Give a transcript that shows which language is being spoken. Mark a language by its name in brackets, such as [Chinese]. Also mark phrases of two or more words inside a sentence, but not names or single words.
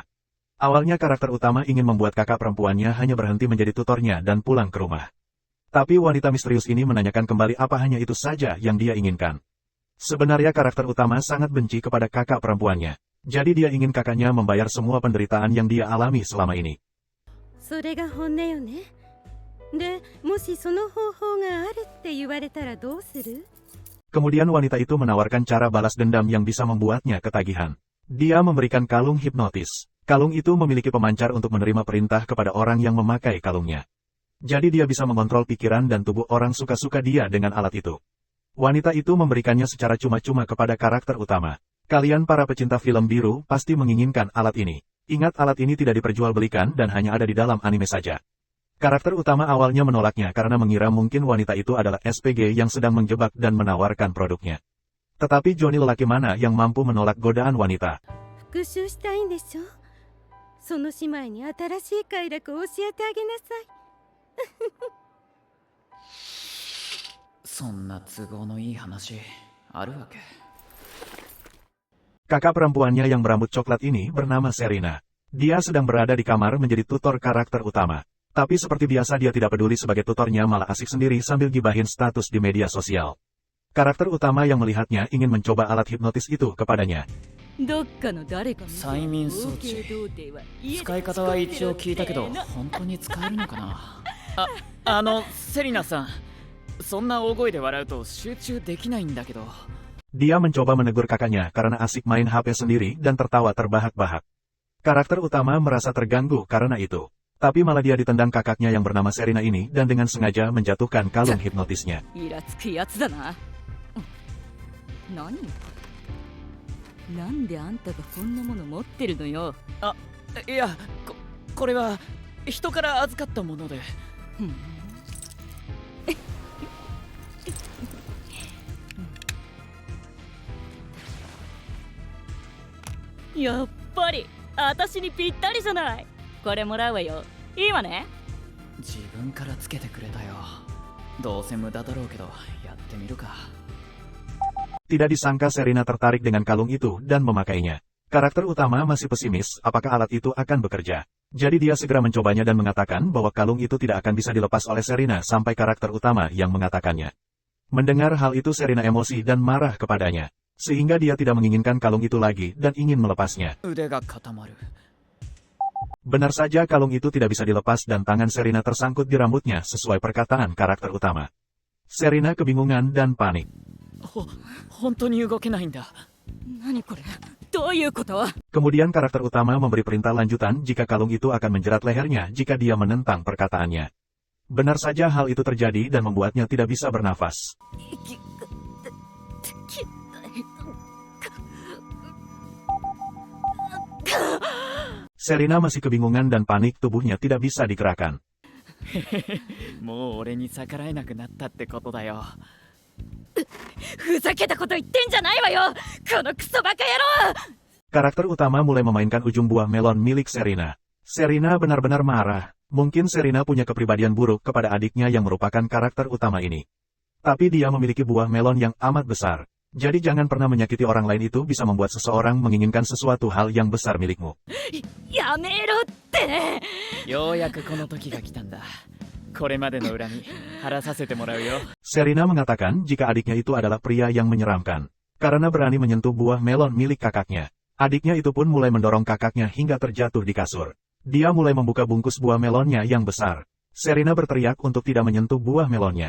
[Indonesian] Awalnya karakter utama ingin membuat kakak perempuannya hanya berhenti menjadi tutornya dan pulang ke rumah. Tapi wanita misterius ini menanyakan kembali apa hanya itu saja yang dia inginkan. Sebenarnya karakter utama sangat benci kepada kakak perempuannya. Jadi dia ingin kakaknya membayar semua penderitaan yang dia alami selama ini. [Japanese] それが本音よね。で、もしその方法があるって言われたらどうする？ [Indonesian] Kemudian wanita itu menawarkan cara balas dendam yang bisa membuatnya ketagihan. Dia memberikan kalung hipnotis. Kalung itu memiliki pemancar untuk menerima perintah kepada orang yang memakai kalungnya. Jadi dia bisa mengontrol pikiran dan tubuh orang suka-suka dia dengan alat itu. Wanita itu memberikannya secara cuma-cuma kepada karakter utama. Kalian para pecinta film biru pasti menginginkan alat ini. Ingat, alat ini tidak diperjualbelikan dan hanya ada di dalam anime saja. Karakter utama awalnya menolaknya karena mengira mungkin wanita itu adalah SPG yang sedang menjebak dan menawarkan produknya. Tetapi Johnny lelaki mana yang mampu menolak godaan wanita? [Japanese] 復讐したいんでしょ？その姉妹に新しい快楽を教えてあげなさい。そんな都合のいい話あるわけ。 [Indonesian] Kakak perempuannya yang berambut coklat ini bernama Serena. Dia sedang berada di kamar menjadi tutor karakter utama. Tapi seperti biasa dia tidak peduli sebagai tutornya, malah asik sendiri sambil gibahin status di media sosial. Karakter utama yang melihatnya ingin mencoba alat hipnotis itu kepadanya. [Japanese] どっかの誰か催眠装置。使い方は一応聞いたけど、本当に使えるのかな。セリナさん。そんな大声で笑うと集中できないんだけど。 [Indonesian] Dia mencoba menegur kakaknya karena asik main HP sendiri dan tertawa terbahak-bahak. Karakter utama merasa terganggu karena itu. Tapi malah dia ditendang kakaknya yang bernama Serena ini dan dengan sengaja menjatuhkan kalung hipnotisnya. [Japanese] イラつくやつだな。何？なんであんたがこんなもの持ってるのよ。いや、これは人から預かったもので。やっぱり私にぴったりじゃない。これもらうわよ。いいわね。自分からつけてくれたよ。どうせ無駄だろうけどやってみるか。 [Indonesian] Tidak disangka Serena tertarik dengan kalung itu dan memakainya. Karakter utama masih pesimis apakah alat itu akan bekerja. Jadi dia segera mencobanya dan mengatakan bahwa kalung itu tidak akan bisa dilepas oleh Serena sampai karakter utama yang mengatakannya. Mendengar hal itu Serena emosi dan marah kepadanya. Sehingga dia tidak menginginkan kalung itu lagi dan ingin melepasnya. Benar saja kalung itu tidak bisa dilepas dan tangan Serena tersangkut di rambutnya sesuai perkataan karakter utama. Serena kebingungan dan panik. [Japanese] 本当に動けないんだ。何これ？どういうこと？ [Indonesian] Kemudian karakter utama memberi perintah lanjutan jika kalung itu akan menjerat lehernya jika dia menentang perkataannya. Benar saja hal itu terjadi dan membuatnya tidak bisa bernafas. Serena masih kebingungan dan panik, tubuhnya tidak bisa digerakkan. [Japanese] もう俺に逆らえなくなったってことだよ。ふざけたこと言ってんじゃないわよ。このクソバカ野郎。 [Indonesian] Karakter utama mulai memainkan ujung buah melon milik Serena. Serena benar-benar marah. Mungkin Serena punya kepribadian buruk kepada adiknya yang merupakan karakter utama ini. Tapi dia memiliki buah melon yang amat besar. Jadi jangan pernah menyakiti orang lain, itu bisa membuat seseorang menginginkan sesuatu hal yang besar milikmu. [Japanese] やめろって。ようやくこの時が来たんだ。これまでの恨み晴らさせてもらうよ。 [Indonesian] Serena mengatakan jika adiknya itu adalah pria yang menyeramkan. karena berani menyentuh buah melon milik kakaknya. Adiknya itu pun mulai mendorong kakaknya hingga terjatuh di kasur. Dia mulai membuka bungkus buah melonnya yang besar. Serena berteriak untuk tidak menyentuh buah melonnya.